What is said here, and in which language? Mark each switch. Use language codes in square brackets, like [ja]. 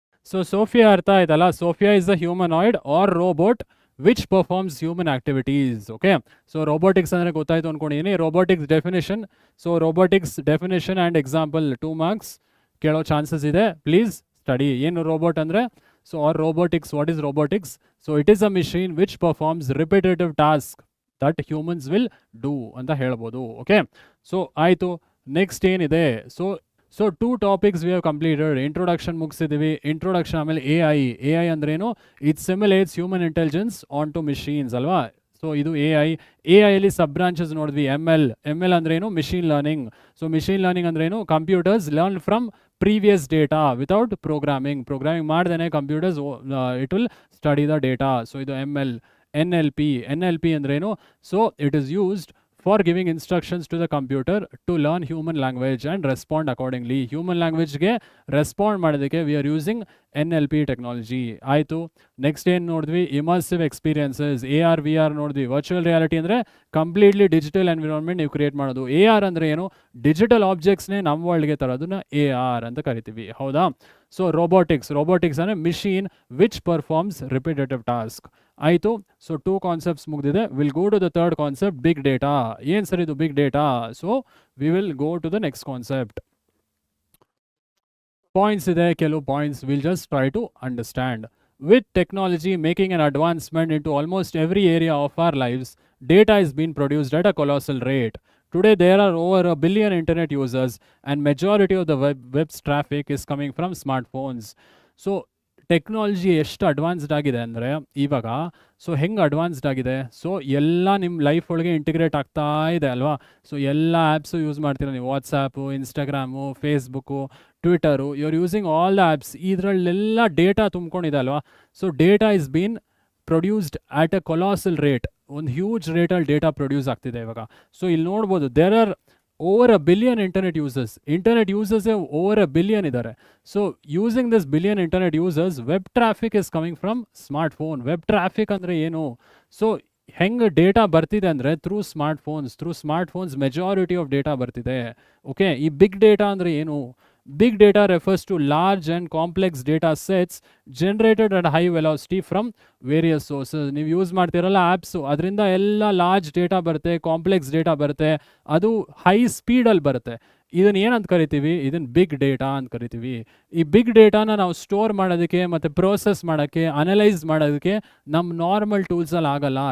[kn] So Sophia ಅರ್ಥ ಆಯ್ತಲ್ಲ. [en] Sophia is a humanoid or robot which performs human activities. [kn] Okay, so robotics ಅಂದರೆ ಗೊತ್ತಾಯ್ತು ಅಂದ್ಕೊಂಡಿದ್ದೀನಿ. Robotics definition. So robotics definition and example 2 marks ಕೇಳೋ chances ಇದೆ. Please study. ಏನು robot ಅಂದರೆ? [en] So are robotics, what is robotics? So it is a machine which performs repetitive tasks that humans will do ಅಂತ ಹೇಳ್ಬೋದು. Okay, so ಆಯಿತು. Next ಏನಿದೆ? So 2 topics we have completed. [kn] Introduction ಮುಗಿಸಿದ್ದೀವಿ. Introduction ಆಮೇಲೆ AI ಅಂದ್ರೇನು? [en] it simulates human intelligence on to machines [kn] ಅಲ್ವಾ. So ಇದು AI ಸಬ್ branches ನೋಡಿದ್ವಿ. ML ಅಂದ್ರೇನು? Machine learning. So machine learning ಅಂದ್ರೇನು? Computers learn from previous data without programming ಮಾಡ್ದೇನೆ computers it will study the data. So ಇದು ML. NLP ಅಂದ್ರೇನು? So it is used [en] for giving instructions to the computer to learn human language and respond accordingly. Human language ಗೆ respond ಮಾಡೋದಕ್ಕೆ we are using NLP technology. [kn] ಆಯಿತು. Next ಏನು ನೋಡಿದ್ವಿ, immersive experiences, AR VR ನೋಡಿದ್ವಿ. Virtual reality ಅಂದರೆ completely digital environment ನೀವು create ಮಾಡೋದು. AR ಅಂದರೆ ಏನು, ಡಿಜಿಟಲ್ ಆಬ್ಜೆಕ್ಟ್ಸ್ನೇ ನಮ್ಮ ವರ್ಲ್ಡ್ಗೆ ತರೋದನ್ನ AR ಅಂತ ಕರಿತೀವಿ, ಹೌದಾ. ಸೊ ರೋಬೋಟಿಕ್ಸ್ ಅಂದರೆ machine which performs repetitive task. ಆಯಿತು. ಸೊ 2 ಕಾನ್ಸೆಪ್ಟ್ಸ್ ಮುಗಿದಿದೆ. Will go to the third concept, big data. ಏನು ಸರ್ ಇದು big data? [en] So we will go to the next concept. Points ಇದೆ, ಕೆಲವು points will just try to understand. With technology making an advancement into almost every area of our lives, data is being produced at a colossal rate. Today, there are over 1 billion internet users, and majority of the web's traffic is coming from smartphones. [kn] So, technology ಎಷ್ಟು advanced ಆಗಿದೆ ಅಂದರೆ ಇವಾಗ, so ಹೆಂಗೆ advanced ಆಗಿದೆ, so ಎಲ್ಲ ನಿಮ್ಮ life ಒಳಗೆ integrate ಆಗ್ತಾ ಇದೆ ಅಲ್ವಾ. ಸೊ ಎಲ್ಲ ಆ್ಯಪ್ಸು ಯೂಸ್ ಮಾಡ್ತೀರ ನೀವು, WhatsApp, Instagram, Facebook, Twitter, you are using all the apps. ಇದರಲ್ಲೆಲ್ಲ ಡೇಟಾ ತುಂಬ್ಕೊಂಡಿದೆ ಅಲ್ವಾ. [en] So data is been produced at a colossal rate. [kn] ಒಂದು ಹ್ಯೂಜ್ ರೇಟಲ್ಲಿ ಡೇಟಾ ಪ್ರೊಡ್ಯೂಸ್ ಆಗ್ತಿದೆ ಇವಾಗ. ಸೊ ಇಲ್ಲಿ ನೋಡ್ಬೋದು, there are over 1 billion internet users. Internet users over 1 billion idare. [en] So using this billion internet users, web traffic is coming from smartphone. [kn] Web traffic andre enu? So ಹೆಂಗೆ data ಬರ್ತಿದೆ ಅಂದರೆ through smartphones majority of data ಬರ್ತಿದೆ. Okay, ಈ big data ಅಂದರೆ ಏನು? [en] Big data refers to large and complex data sets generated at high velocity from various sources. [kn] ನೀವು use ಮಾಡ್ತಿರಲ್ಲ apps, ಅದರಿಂದ ಎಲ್ಲ ಲಾರ್ಜ್ ಡೇಟಾ ಬರುತ್ತೆ, ಕಾಂಪ್ಲೆಕ್ಸ್ ಡೇಟಾ ಬರುತ್ತೆ, ಅದು ಹೈ ಸ್ಪೀಡಲ್ಲಿ ಬರುತ್ತೆ. ಇದನ್ನು ಏನಂತ ಕರಿತೀವಿ? ಇದನ್ನು ಬಿಗ್ ಡೇಟಾ ಅಂತ ಕರಿತೀವಿ. ಈ ಬಿಗ್ ಡೇಟಾನ ನಾವು ಸ್ಟೋರ್ ಮಾಡೋದಕ್ಕೆ ಮತ್ತು ಪ್ರೋಸೆಸ್ ಮಾಡೋಕ್ಕೆ, ಅನಲೈಸ್ ಮಾಡೋದಕ್ಕೆ ನಮ್ಮ ನಾರ್ಮಲ್ ಟೂಲ್ಸಲ್ಲಿ ಆಗಲ್ಲ.